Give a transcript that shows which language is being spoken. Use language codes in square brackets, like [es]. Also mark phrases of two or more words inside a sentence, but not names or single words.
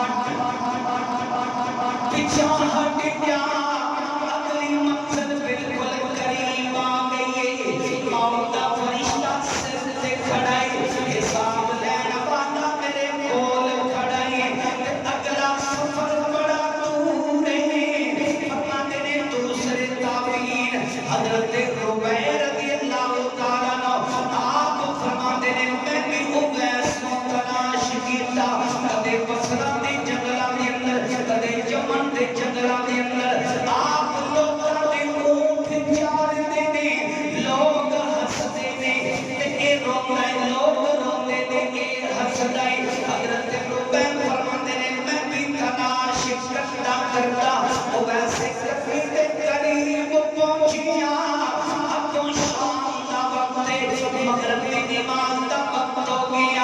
[pa] ہٹ جا اگلی منزل بالکل قریب آ گئی موت دا فرشتہ سر تے کھڑا ہے حساب لین والا میرے کول کھڑا ہے اگلا سفر بڑا دور ہے فرماتے نے دوسرے تابعین حضرت ربیع [ar] رضی اللہ تعالیٰ عنہ [pa] آپ فرماتے نے میں بھی اویس کو تلاش کیتا کدے بصرہ دے جنگلاں دے اندر کدے یمن دے جنگلاں دے اندر آپ لوگاں دے اونٹ چارتے نے لوگ ہسدے نے تے اے روندے نے لوگ روندے نے اے ہسدا ہے حضرت ربیع فرماتے نے میں بھی تلاش کرتا او ویسے کبھی تے قریب پہنچیا اب شام دا وقت مغرب دی نماز دا وقت ہو گیا